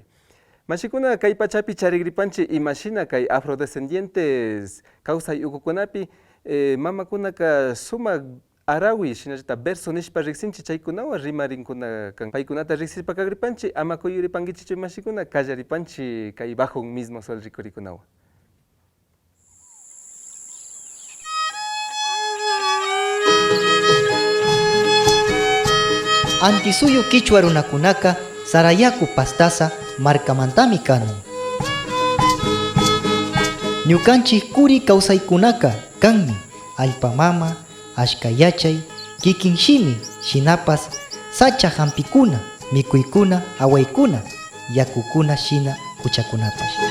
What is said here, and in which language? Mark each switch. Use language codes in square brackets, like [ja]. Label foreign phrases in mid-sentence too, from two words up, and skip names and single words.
[qu] Mashikuna kay pachapi charigripanchi imashina kay afrodescendientes kawsay ukukunapi mamakunaka sumak arawi shinallata verso nishpa riksinchi chaykunawan rimarinkuna kan. Paykunata riksishpa kagripanchi ama kuyuripankichik mashikuna kallaripanchi kay bajo un mismo sol rikurikunawan. Antisuyo Quichua runakunaka Sarayaku pastasa markamantami kanin. Ñukanchik kuri kawsaykunaka kanmi allpamama, ashkayachay, kikinshimi, shinapas, sacha hampikuna, mikuykuna, awaykuna, yakukuna shina kuchakunapash.